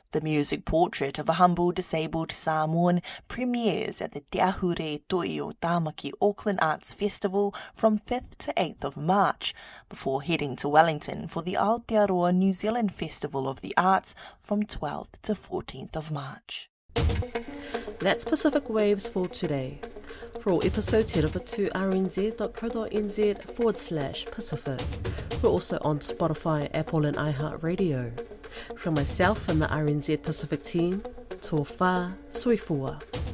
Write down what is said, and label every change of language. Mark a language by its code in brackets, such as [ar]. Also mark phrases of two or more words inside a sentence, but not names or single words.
[en] The music portrait of a humble disabled Samoan premieres at the Te Ahure Toi o Tāmaki Auckland Arts Festival from 5th to 8th of March, before heading to Wellington for the Aotearoa New Zealand Festival of the Arts from 12th to 14th of March. That's Pacific Waves for today. For all episodes, head over to rnz.co.nz/Pacific. We're also on Spotify, Apple and iHeartRadio. From myself and the RNZ Pacific team, [sm] tō whā, sui fua.